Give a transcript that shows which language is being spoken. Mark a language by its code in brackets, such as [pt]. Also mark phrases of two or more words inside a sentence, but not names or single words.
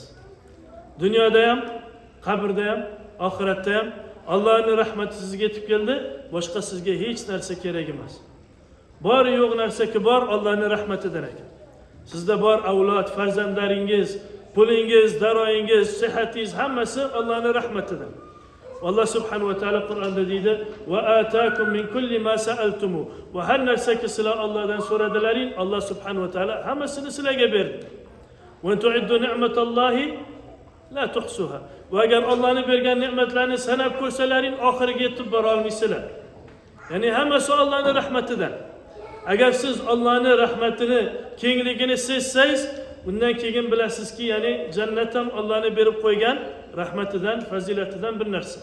[uz] Dunyoda ham, qabrda ham, oxiratda ham Allohning rahmati sizga yetib keldi, boshqa sizga hech narsa kerak emas. Bor yo'q narsaki bor Allohning rahmatidan ekan. Sizda bor avlod, farzandlaringiz, pulingiz, daroyingiz, sihatingiz hammasi Allohning rahmatidan. Allah [ar] سبحانه وتعالى [uz] Qur'onda deydi: [ar] "وآتاكم من كل ما سألتموه." [uz] Va har narsaki sizlar Allohdan so'radilaring, Allah [ar] سبحانه وتعالى [uz] hammasini sizlarga berdi. [ar] "وتعدوا نعمة الله لا تحصوها." [uz] Va agar Allohning bergan ne'matlarni sanab ko'rsalaring, oxiriga yetib bora olmaysizlar. Ya'ni hammasi Allohning rahmatidan. Agar siz Allohning rahmatini, kengligini sezsangiz, bundan keyin bilasizki, ya'ni jannat ham Allohning berib qo'ygan rahmatidan, fazilatidan bir narsa.